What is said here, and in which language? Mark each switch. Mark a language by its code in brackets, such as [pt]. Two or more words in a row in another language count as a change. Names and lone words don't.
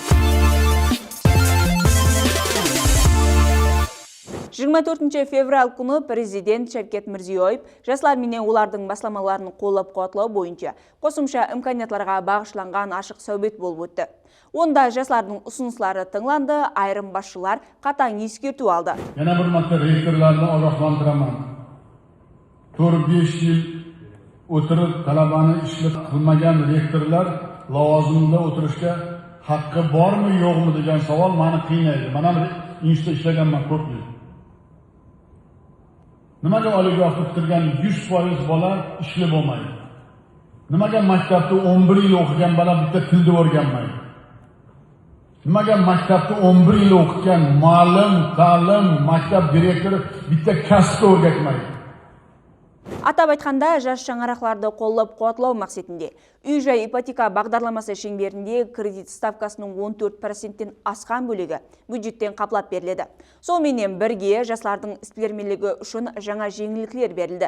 [kaa] 24 февраль күні президент Шавкет Мирзиёев жастар менен олардың басламаларын қолдап-қуатлау бойынша қосымша имканиятларға бағышланған ашық сәубет болып өтті. Онда жастардың ұсыныстары тыңланды, айрым басшылар қатаң ескерту алды. [uz] Yana bir marta rektorlarni ogohlantiraman. 4-5 yil o'tirib talabani ishlik qilmagan rektorlar lavozimida o'tirishga haqqi bormi, yo'qmi degan savol meni qiynaydi. Men ham institutda ishlaganman ko'p yil. Nimaga oliygoh bitirgan 100% bola ishli bo'lmaydi? Nimaga maktabda 11 yil o'qigan bola bitta tilni o'rganmaydi? Nimaga maktabda 11 yil o'qigan muallim, ta'lim, maktab direktori bitta kasbni o'rgatmaydi? [kaa] Атап айтқанда, жас шаңырақларды қолдап-қуатлау мақсатында үй-жай ипотека бағдарламасы шеңберінде кредит ставкасының 14%-тен асқан бөлігі бюджеттен қаплап беріледі. Сонымен бірге жастардың іспелермелігі үшін жаңа жеңілдіктер берілді.